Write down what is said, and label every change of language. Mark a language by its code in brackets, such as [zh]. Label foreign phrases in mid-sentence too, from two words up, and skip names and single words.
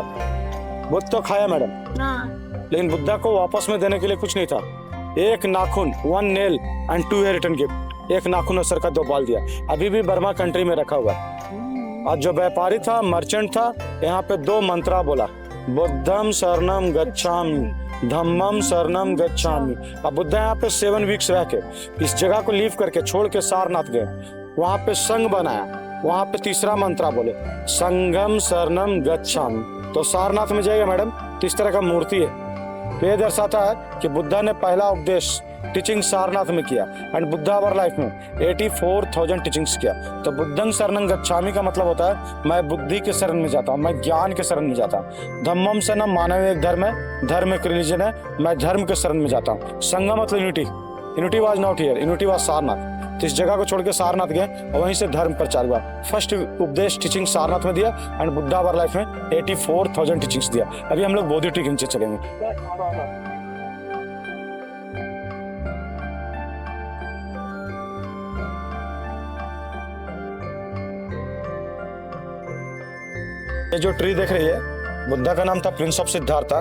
[hi] बुद्ध तो खाया मैडम, लेकिन बुद्धा को वापस में देने के लिए कुछ नहीं था। एक नाखून, [en] 1 nail and 2 hair return gift, [hi] एक नाखून और सर का 2 बाल दिया, अभी भी बर्मा कंट्री में रखा हुआ है। और जो व्यापारी था, मर्चेंट था, यहाँ पे 2 मंत्रा बोला, [pi] बुद्धम शरणम गच्छामि, धम्मम शरणम गच्छामि। [hi] अब बुद्धा यहाँ पे 7 वीक्स रह के इस जगह को लीव करके छोड़ के सारनाथ गए, वहां पे संघ बनाया, वहां पे 3रा मंत्रा बोले, [pi] संगम शरणम गच्छामि। [hi] तो सारनाथ में जाइए मैडम, तो इस तरह का मूर्ति है। तो ये दर्शाता है कि बुद्धा ने पहला उपदेश टीचिंग सारनाथ में किया, [en] and Buddha our life [hi] में 84,000 टीचिंग्स किया। तो [pi] बुद्धं शरणं गच्छामि [hi] का मतलब होता है मैं बुद्धि के शरण में जाता हूँ, मैं ज्ञान के शरण में जाता हूँ। [pi] धम्मम शरणम, [hi] मानव एक धर्म है, धर्म एक रिलीजन है, मैं धर्म के शरण में जाता हूँ। संगम मतलब [en] unity, unity was not here, unity was Sarnath. [hi] तो इस जगह को छोड़ के सारनाथ गए और वहीं से धर्म प्रचार हुआ। फर्स्ट उपदेश टीचिंग सारनाथ में दिया, [en] and Buddha our life [hi] में 84,000 टीचिंग्स दिया। अभी हम लोग बौद्ध टीचिंग से चलेंगे। ये जो ट्री देख रही है, बुद्धा का नाम था [en] Prince of Siddhartha.